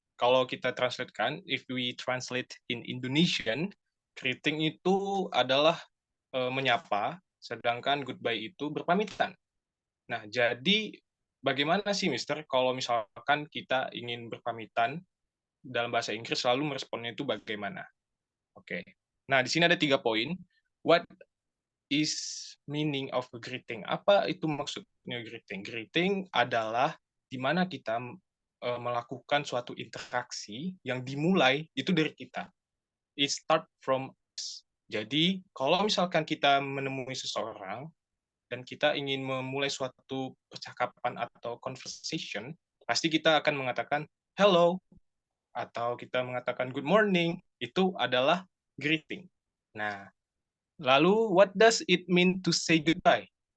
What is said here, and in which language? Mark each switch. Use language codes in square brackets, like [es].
[id] Kalau kita translatekan, [en] if we translate in Indonesian, [id] greeting itu adalah menyapa, sedangkan goodbye itu berpamitan. Nah, jadi bagaimana sih, Mister, kalau misalkan kita ingin berpamitan dalam bahasa Inggris, lalu meresponnya itu bagaimana? Oke. Nah, di sini ada 3 poin. [en] What is meaning of a greeting? [id] Apa itu maksudnya greeting? Greeting adalah di mana kita melakukan suatu interaksi yang dimulai itu dari kita. [en] It start from us. [id] Jadi, kalau misalkan kita menemui seseorang, dan kita ingin memulai suatu percakapan atau conversation, pasti kita akan mengatakan hello, atau kita mengatakan good morning, itu adalah greeting. Nah, lalu [en] what does it mean to say goodbye?